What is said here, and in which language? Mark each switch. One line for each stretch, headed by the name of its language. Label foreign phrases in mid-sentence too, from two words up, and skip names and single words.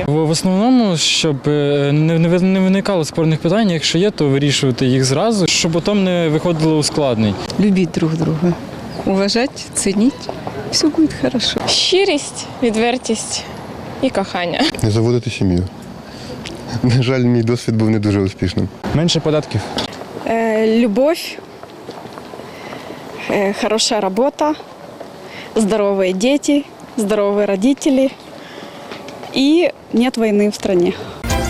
Ukrainian: В основному, щоб не виникало спорних питань, якщо є, то вирішувати їх зразу, щоб потім не виходило ускладнень. Любіть друг друга, уважать, цініть, все буде добре. Щирість, відвертість і кохання. Не заводити сім'ю. На жаль, мій досвід був не дуже успішним. Менше податків.
Russian: Любовь, хорошая работа, здоровые дети, здоровые родители и нет войны в стране.